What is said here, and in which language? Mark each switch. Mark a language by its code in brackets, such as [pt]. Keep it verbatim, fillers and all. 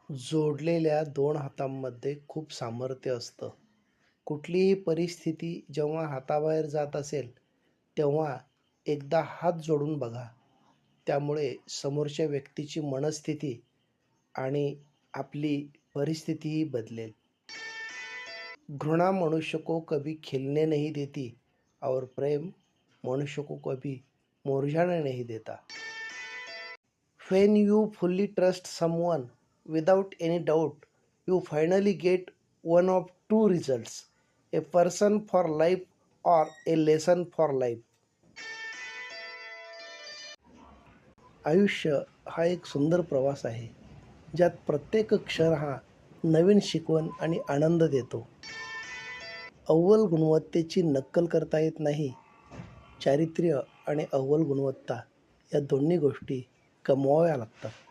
[mr] जोडलेल्या दोन हातांमध्ये खूप सामर्थ्य असतं. कुठलीही परिस्थिती जेव्हा हाताबाहेर जात असेल तेव्हा एकदा हात जोडून बघा. त्यामुळे समोरच्या व्यक्तीची मनस्थिती आणि आपली परिस्थितीही बदलेल. [hi] घृणा मनुष्य को कभी खिलने नहीं देती और प्रेम मनुष्य को कभी मुरझाने नहीं देता. [en] When you fully trust someone without any doubt, you finally get one of two results, a person for life or a lesson for life. [mr] आयुष्य हा एक सुंदर प्रवास आहे, ज्यात प्रत्येक क्षण हा नवीन शिकवण आणि आनंद देतो. अव्वल गुणवत्तेची नक्कल करता येत नाही. चारित्र्य आणि अव्वल गुणवत्ता या दोन्ही गोष्टी कमवाव्या लागतात.